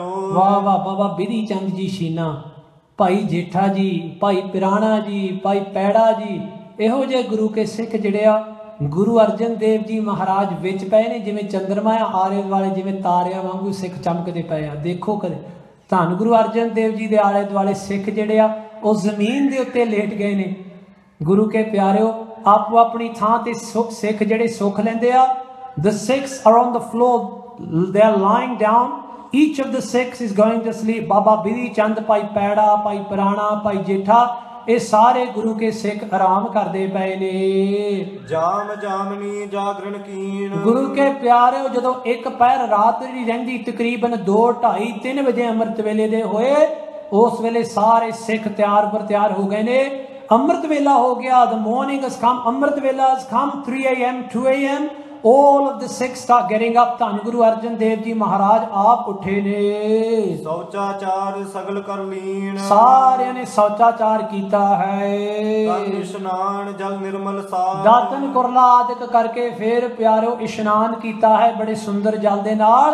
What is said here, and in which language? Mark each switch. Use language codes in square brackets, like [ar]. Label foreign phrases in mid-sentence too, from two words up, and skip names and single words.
[pa] ਵਾਹ ਵਾਹ ਬਾਬਾ ਬਿਧੀ ਚੰਦ ਜੀ ਸ਼ੀਨਾ, ਭਾਈ ਜੇਠਾ ਜੀ, ਭਾਈ ਪਿਰਾਣਾ ਜੀ, ਭਾਈ ਪੈੜਾ ਜੀ, ਇਹੋ ਜਿਹੇ ਗੁਰੂ ਕੇ ਸਿੱਖ ਜਿਹੜੇ ਆ ਗੁਰੂ ਅਰਜਨ ਦੇਵ ਜੀ ਮਹਾਰਾਜ ਵਿੱਚ ਪਏ ਨੇ। ਜਿਵੇਂ ਚੰਦਰਮਾ ਆਲੇ ਦੁਆਲੇ, ਜਿਵੇਂ ਤਾਰਿਆਂ ਵਾਂਗੂ ਸਿੱਖ ਚਮਕਦੇ ਪਏ ਆ। ਦੇਖੋ ਕਦੇ ਧੰਨ ਗੁਰੂ ਅਰਜਨ ਦੇਵ ਜੀ ਦੇ ਆਲੇ ਦੁਆਲੇ ਸਿੱਖ ਜਿਹੜੇ ਆ ਉਹ ਜ਼ਮੀਨ ਦੇ ਉੱਤੇ ਲੇਟ ਗਏ ਨੇ। ਗੁਰੂ ਕੇ ਪਿਆਰਿਓ, ਆਪੋ ਆਪਣੀ ਥਾਂ ਤੇ ਸਿੱਖ ਜਿਹੜੇ ਸੁੱਖ ਲੈਂਦੇ ਆ। [en] The Sikhs are on the floor, they are lying down. Each of the Sikhs is going to sleep. [pa] ਬਾਬਾ ਬਿਧੀ ਚੰਦ, ਭਾਈ ਪੈੜਾ, ਭਾਈ ਪੁਰਾਣਾ, ਭਾਈ ਜੇਠਾ, ਇਹ ਸਾਰੇ ਗੁਰੂ ਕੇ ਸਿੱਖ ਆਰਾਮ ਕਰਦੇ ਪਏ ਨੇ। ਜਾਮ ਜਾਮਨੀ ਜਾਗਰਣ ਕੀਨ, ਗੁਰੂ ਕੇ ਪਿਆਰਿਓ, ਜਦੋਂ ਇੱਕ ਪਹਿਰ ਰਾਤ ਦੀ ਰਹਿੰਦੀ, ਤਕਰੀਬਨ 2, 2:30, 3 ਵਜੇ ਅੰਮ੍ਰਿਤ ਵੇਲੇ ਦੇ ਹੋਏ, ਉਸ ਵੇਲੇ ਸਾਰੇ ਸਿੱਖ ਤਿਆਰ ਬਰ ਤਿਆਰ ਹੋ ਗਏ ਨੇ। ਅੰਮ੍ਰਿਤ ਵੇਲਾ ਹੋ ਗਿਆ, [en] the morning has come, [pa] ਅੰਮ੍ਰਿਤ ਵੇਲਾ [en] has come, 3 AM, 2 AM, all of the Sikhs start getting up. [pa] ਧੰਨ ਗੁਰੂ ਅਰਜਨ ਦੇਵ ਜੀ ਮਹਾਰਾਜ ਆਪ ਉੱਠੇ ਨੇ। ਸੌਚਾਚਾਰ ਸਗਲ ਕਰ ਲੀਨ, ਸਾਰਿਆਂ ਨੇ ਸੌਚਾਚਾਰ ਕੀਤਾ ਹੈ। ਤਨ ਇਸ਼ਨਾਨ ਜਲ ਨਿਰਮਲ ਸਾਰ, ਦਾਤਨ ਕੁਰਲਾ ਆਦਿਕ ਕਰਕੇ ਫਿਰ ਪਿਆਰਿਓ ਇਸ਼ਨਾਨ ਕੀਤਾ ਹੈ ਬੜੇ ਸੁੰਦਰ ਜਲ ਦੇ ਨਾਲ।